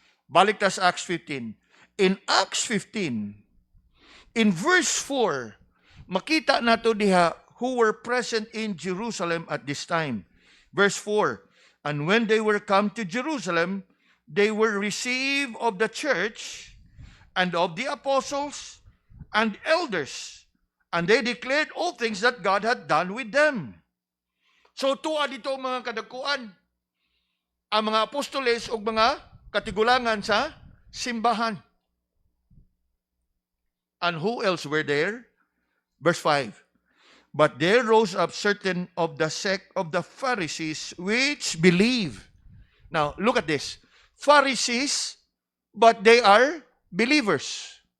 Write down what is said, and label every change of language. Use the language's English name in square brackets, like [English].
[Cebuano] Balik ta sa [English] Acts 15. In Acts 15, in verse 4, [Cebuano] makita nato diha [English] who were present in Jerusalem at this time. Verse 4, and when they were come to Jerusalem, they were received of the church and of the apostles and elders, and they declared all things that God had done with them. [Cebuano] So tuwa dito mga kadagkuan, ang mga apostoles o mga katigulangan sa simbahan. [English] And who else were there? Verse 5, but there rose up certain of the sect of the Pharisees which believe. Now, look at this. Pharisees, but they are believers.